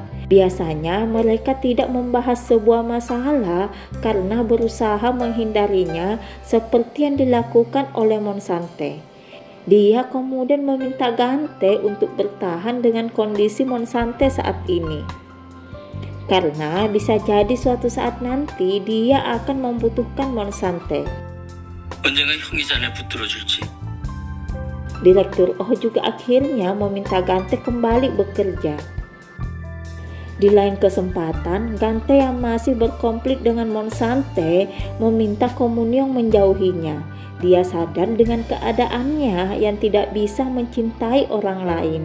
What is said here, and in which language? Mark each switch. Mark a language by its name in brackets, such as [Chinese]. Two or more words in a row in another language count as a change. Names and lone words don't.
[Indonesian] Biasanya mereka tidak membahas sebuah masalah karena berusaha menghindarinya seperti yang dilakukan oleh Monsante. Dia kemudian meminta Gante untuk bertahan dengan kondisi Monsante saat ini. Karena bisa jadi suatu saat nanti dia akan membutuhkan Monsante. [Korean] 언젠가 형이 자네 붙들어줄지. [Indonesian] Direktur Oh juga akhirnya meminta Gante kembali bekerja. Di lain kesempatan, Gante yang masih berkonflik dengan Monsante meminta Komunyong menjauhinya. Dia sadar dengan keadaannya yang tidak bisa mencintai orang lain.